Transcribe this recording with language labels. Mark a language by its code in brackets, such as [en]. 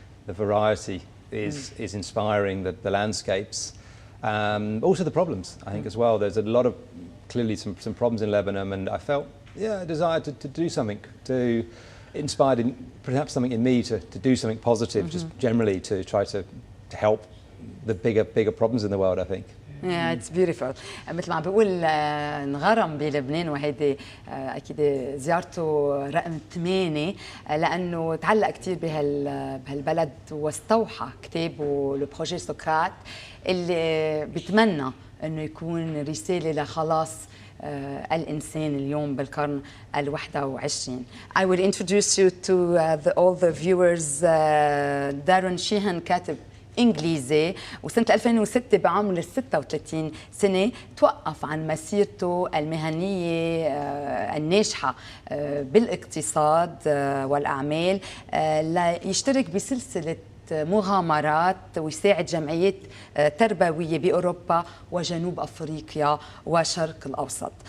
[en] The variety is inspiring, the landscapes, also the problems, I think, as well. There's a lot of, clearly some problems in Lebanon, and I felt, a desire to do something, to inspire perhaps something in me to do something positive, just generally to try to help the bigger problems in the world, I think. Yeah, it's beautiful. [ar] مثل ما بقول انغرم بلبنان، وهيدي اكيد زيارته رقم 8 لانه تعلق كثير بهالبلد واستوحى كتابه لو بروجي سقراط اللي بتمنى انه يكون رساله لخلاص الإنسان اليوم بالقرن ال21. [en] I will introduce you to all the viewers. [ar] Daron Sheehan كاتب إنجليزي، وسنة 2006 بعمر 36 سنة توقف عن مسيرته المهنية الناجحة بالاقتصاد والأعمال ليشترك بسلسلة مغامرات ويساعد جمعيات تربوية بأوروبا وجنوب أفريقيا وشرق الأوسط.